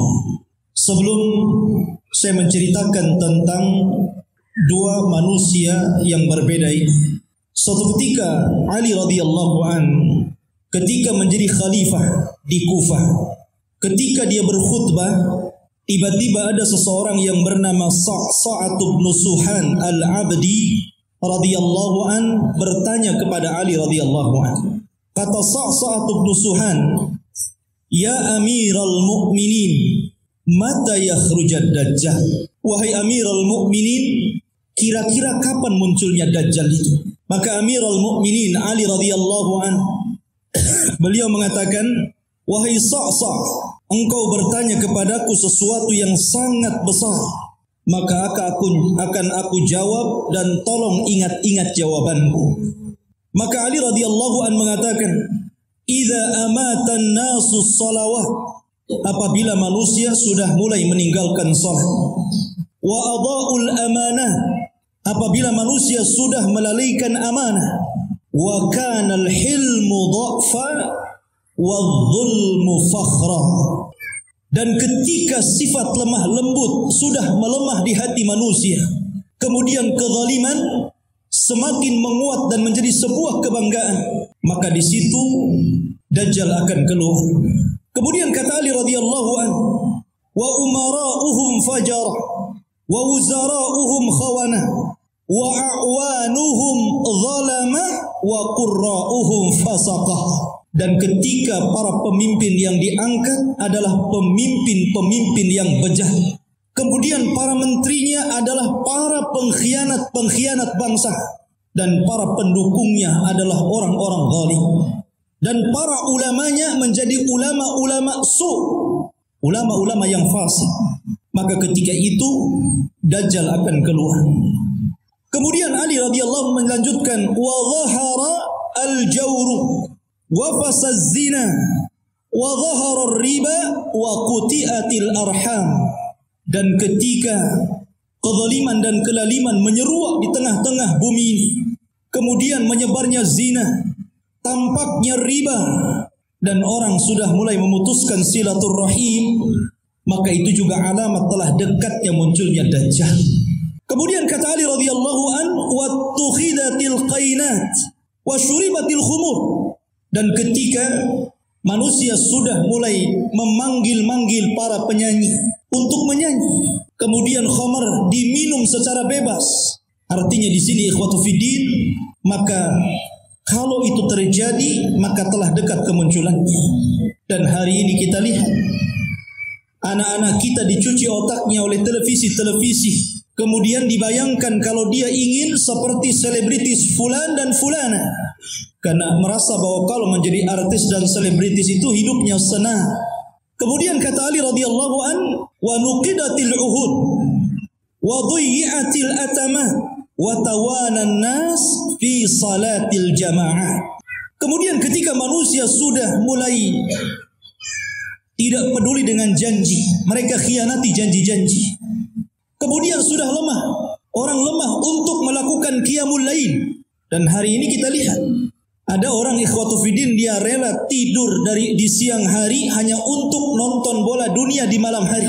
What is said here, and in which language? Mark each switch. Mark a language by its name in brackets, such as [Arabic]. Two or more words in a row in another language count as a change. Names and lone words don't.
[Indonesian] Sebelum saya menceritakan tentang dua manusia yang berbeda ini, suatu ketika Ali [Arabic] رضي الله عن [Indonesian] ketika menjadi khalifah di Kufah, ketika dia berkhutbah, tiba-tiba ada seseorang yang bernama Sa'sa'ah bin Suhan al-Abdi [Arabic] رضي الله عن [Indonesian] bertanya kepada Ali [Arabic] رضي الله عن. Kata Sa'sa'ah bin Suhan, "يا أمير المؤمنين متى يخرج الدجال?" [Indonesian] Wahai [Arabic] أمير المؤمنين, [Indonesian] kira-kira kapan munculnya Dajjal itu? Maka [Arabic] أمير المؤمنين [Indonesian] Ali [Arabic] رضي الله عن [Indonesian] beliau mengatakan, "Wahai Sa'sa', engkau bertanya kepadaku sesuatu yang sangat besar, maka akan aku jawab dan tolong ingat-ingat jawabanku." Maka Ali [Arabic] رضي الله عن [Indonesian] mengatakan, [Arabic] "إذا أمات الناس الصلوات," [Indonesian] apabila manusia sudah mulai meninggalkan salat, [Arabic] "وأداء الأمانة," [Indonesian] apabila manusia sudah melalaikan amanah, [Arabic] "وكان الحلم ضعفا والظلم فخرا," [Indonesian] dan ketika sifat lemah lembut sudah melemah di hati manusia, kemudian kezaliman semakin menguat dan menjadi sebuah kebanggaan, maka di situ Dajjal akan keluar. Kemudian kata Ali [Arabic] رضي الله عن, "وأمراؤهم فجار ووزراؤهم خونة وأعوانهم ظلمة وقراؤهم فسقة." [Indonesian] Dan ketika para pemimpin yang diangkat adalah pemimpin-pemimpin yang bejat, kemudian para menterinya adalah para pengkhianat-pengkhianat bangsa, dan para pendukungnya adalah orang-orang zalim, dan para ulamanya menjadi ulama-ulama ulama-ulama yang fasik. Maka ketika itu Dajjal akan keluar. Kemudian Ali radhiyallahu melanjutkan, [Arabic] "وظهر الجور وفشا الزنا وظهر الربا وقطعت الأرحام." [Indonesian] Dan ketika kezaliman dan kelaliman menyeruak di tengah-tengah bumi ini, kemudian menyebarnya zina, tampaknya riba, dan orang sudah mulai memutuskan silaturrahim, maka itu juga alamat telah dekatnya munculnya Dajjal. Kemudian kata Ali [Arabic] رضي الله عن, "واتخذت القينات وشربت الخمور." [Indonesian] Dan ketika manusia sudah mulai memanggil-manggil para penyanyi untuk menyanyi, kemudian khamar diminum secara bebas. Artinya di sini [Arabic] إخوة في الدين, [Indonesian] maka kalau itu terjadi maka telah dekat kemunculannya. Dan hari ini kita lihat anak-anak kita dicuci otaknya oleh televisi-televisi, kemudian dibayangkan kalau dia ingin seperti selebritis fulan dan fulana, karena merasa bahwa kalau menjadi artis dan selebritis itu hidupnya senang. Kemudian kata Ali [Arabic] رضي الله عن, "ونقضت العهود وضيعت الأمانة وتهاون الناس في صلاة الجماعة." [Indonesian] Kemudian ketika manusia sudah mulai tidak peduli dengan janji, mereka khianati janji-janji. Kemudian sudah lemah, orang lemah untuk melakukan [Arabic] قيام الليل. [Indonesian] Dan hari ini kita lihat ada orang [Arabic] إخوة في الدين, [Indonesian] dia rela tidur di siang hari hanya untuk nonton bola dunia di malam hari.